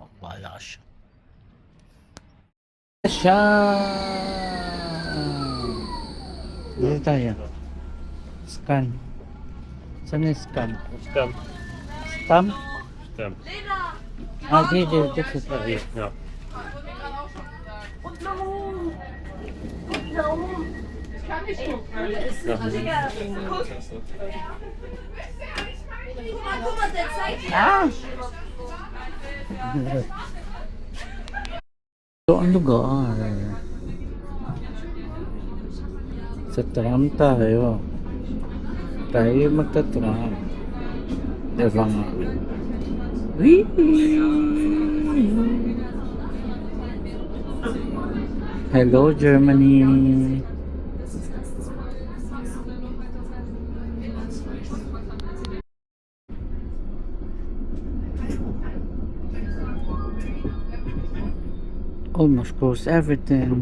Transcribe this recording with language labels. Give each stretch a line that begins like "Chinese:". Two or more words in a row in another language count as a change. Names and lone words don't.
Filipino: Wala siya. Siya! Dito tayo. Scan. Saan yung scan? Stamp. Stamp? Stamp. Dito tayo. Ja.
German: Guck mal, der zeigt
Filipino: Ah! Ito ang lugar. Sa tram tayo. Tayo magta-tram. Diba nga? Whee! Hello, Germany.
English: Almost close everything.